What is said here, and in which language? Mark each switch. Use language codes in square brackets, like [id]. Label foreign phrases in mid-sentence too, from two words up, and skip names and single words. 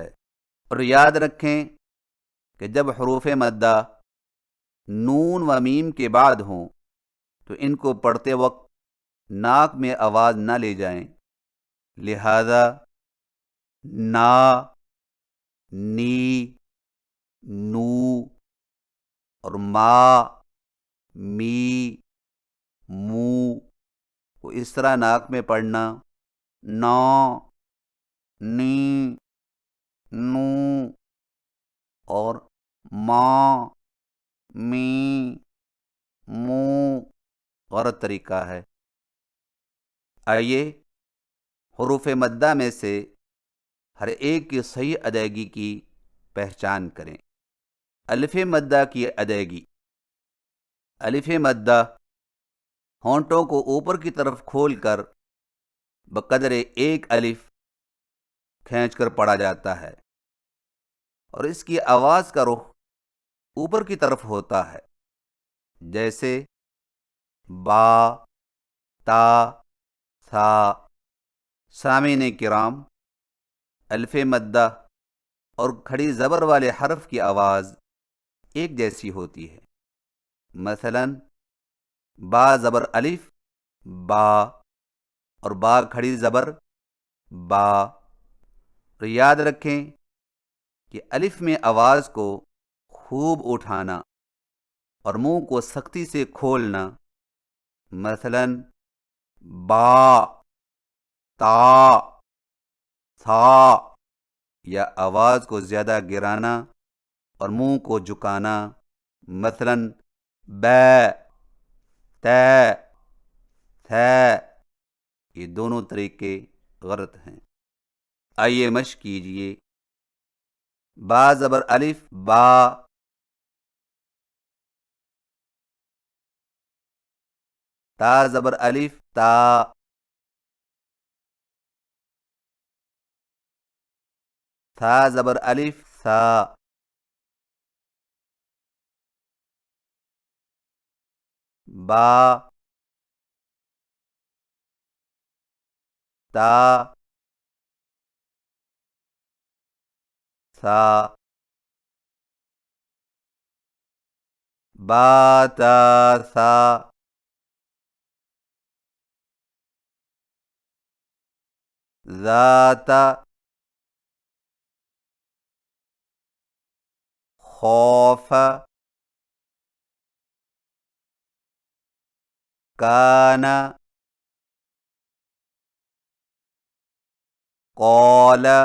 [ur] اور یاد رکھیں کہ جب حروف مدہ نون و میم کے بعد ہوں تو ان کو پڑھتے وقت ناک میں آواز نہ لے جائیں، لہذا نا، نی، نو اور ما، می، مو کو اس طرح ناک میں پڑھنا، نا، نی، نو اور ما، می، مو غلط طریقہ ہے۔ آئیے حروف مدہ میں سے ہر ایک کی صحیح ادائیگی کی پہچان کریں۔ الف مدہ کی ادائیگی۔ الف مدہ ہونٹوں کو اوپر کی طرف کھول کر بقدر ایک الف کھینچ کر پڑھا جاتا ہے، اور اس کی آواز کا رخ اوپر کی طرف ہوتا ہے، جیسے با، تا، ثا۔ سامعین کرام، الف مدہ اور کھڑی زبر والے حرف کی آواز ایک جیسی ہوتی ہے۔ مثلا با زبر الف، با، اور با کھڑی زبر با۔ اور یاد رکھیں کہ الف میں آواز کو خوب اٹھانا اور منہ کو سختی سے کھولنا، مثلا با، تا، ثا، یا آواز کو زیادہ گرانا اور منہ کو جھکانا، مثلا بے، تے، تھے۔ یہ دونوں طریقے غلط ہیں۔ آئیے مشق کیجئے۔ با زبر الف، با، تا زبر الف، تا، ثا زبر الف، ثا۔ با، تا، ثا۔ با، تا، ثا۔ ذات، خوف، کان، قال،